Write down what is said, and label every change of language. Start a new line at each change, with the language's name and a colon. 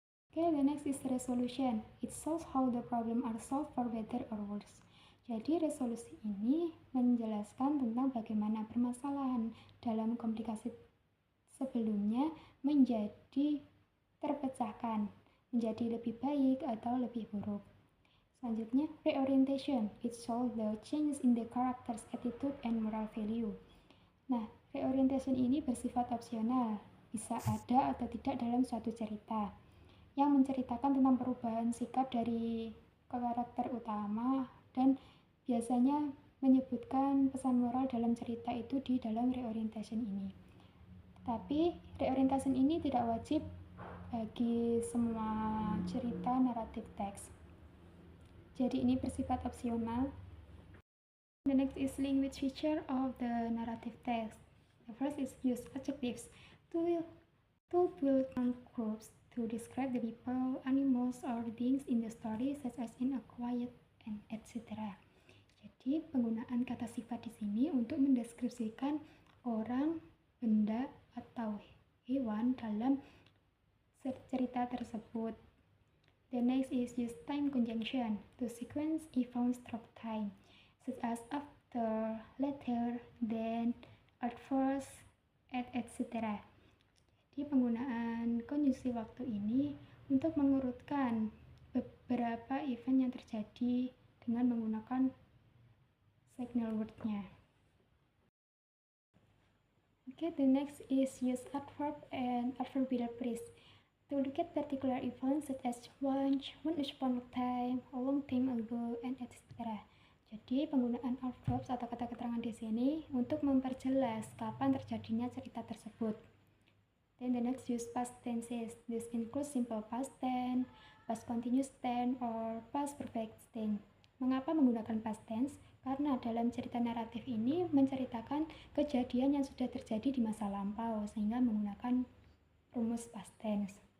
English: Okay, the next is resolution. It shows how the problem are solved for better or worse.
Indonesian: Jadi resolusi ini menjelaskan tentang bagaimana permasalahan dalam komplikasi sebelumnya menjadi terpecahkan, menjadi lebih baik atau lebih buruk. Selanjutnya, reorientation.
English: It shows the changes in the character's attitude and moral value.
Indonesian: Nah, reorientation ini bersifat opsional, bisa ada atau tidak dalam suatu cerita, yang menceritakan tentang perubahan sikap dari karakter utama dan biasanya menyebutkan pesan moral dalam cerita itu di dalam reorientation ini. Tapi reorientation ini tidak wajib bagi semua cerita naratif teks. Jadi ini bersifat opsional.
English: The next is language feature of the narrative text. The first is use adjectives to build groups to describe the people, animals, or things in the story, such as in a quiet and etc.
Indonesian: Jadi penggunaan kata sifat di sini untuk mendeskripsikan orang, benda, atau hewan dalam cerita tersebut.
English: The next is use time conjunction to sequence events through time, such as after, later, then, at first, etc.
Indonesian: Jadi penggunaan konjungsi waktu ini untuk mengurutkan beberapa event yang terjadi dengan menggunakan signal word-nya.
English: Okay, the next is use adverb and adverbial phrase to look at particular events such as once upon a time, a long time ago, and etc.
Indonesian: Jadi penggunaan adverbs atau kata keterangan di sini untuk memperjelas kapan terjadinya cerita tersebut.
English: Then the next use past tenses. This includes simple past tense, past continuous tense, or past perfect tense.
Indonesian: Mengapa menggunakan past tense? Karena dalam cerita naratif ini menceritakan kejadian yang sudah terjadi di masa lampau, sehingga menggunakan rumus past tense.